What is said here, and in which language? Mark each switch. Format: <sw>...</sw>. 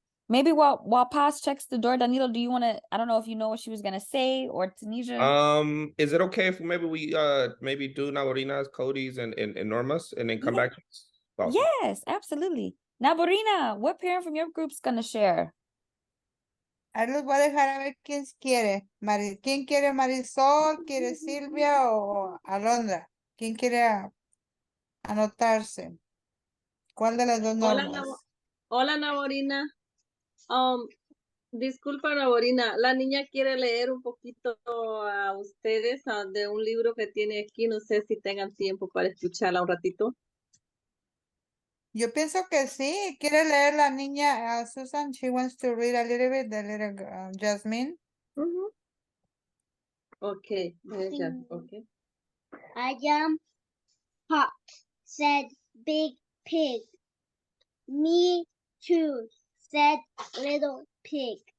<en>Maybe while Paz checks the door, Danilo, do you want to? I don't know if you know what she was gonna say, or Tanisha. Is it okay if maybe we maybe do Navarina's, Cody's, and Norma's, and then come back to us? Awesome. Yes, absolutely. Navarina, what parent from your group's gonna share?</en> <es>Ahí los voy a dejar a ver quién quiere. ¿Quién quiere Marisol? ¿Quiere Silvia o Alondra? ¿Quién quiere anotarse? ¿Cuál de las dos normas? Hola, Navorina. Disculpa, Navorina. La niña quiere leer un poquito a ustedes de un libro que tiene aquí. No sé si tengan tiempo para escucharla un ratito. Yo pienso que sí. ¿Quiere leer la niña Susan?</es> <en>She wants to read a little bit, the little Jasmine. Okay, okay. I am hot, said Big Pig. Me too, said Little Pig.</en>